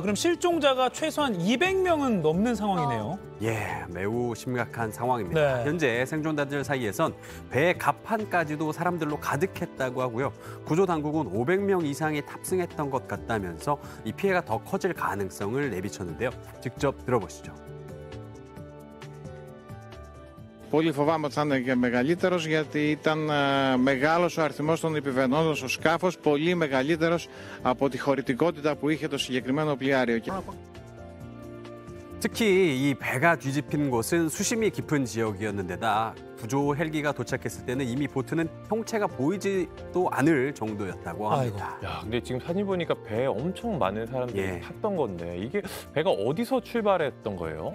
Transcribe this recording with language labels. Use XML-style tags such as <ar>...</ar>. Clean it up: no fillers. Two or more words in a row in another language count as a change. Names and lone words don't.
<ko>그럼 실종자가 최소한 200명은 넘는 상황이네요. 예, 매우 심각한 상황입니다. 현재 생존자들 사이에선 배 갑판까지도 사람들로 가득했다고 하고요. 구조 당국은 500명 이상이 탑승했던 것 같다면서 이 피해가 더 커질 가능성을 내비쳤는데요. 직접 들어보시죠.</ko> <el>Πολύ φοβάμαι ότι θα είναι και μεγαλύτερος, γιατί ήταν μεγάλος ο αριθμός των επιβαινόντων στο σκάφος, πολύ μεγαλύτερος από τη χωρητικότητα που είχε το συγκεκριμένο πλοιάριο.</el> <ko>특히 이 배가 뒤집힌 곳은 수심이 깊은 지역이었는데다 구조 헬기가 도착했을 때는 이미 보트는 형체가 보이지도 않을 정도였다고 합니다. 야, 근데 지금 사진 보니까 배에 엄청 많은 사람들이 탔던 건데 이게 배가 어디서 출발했던 거예요?</ko>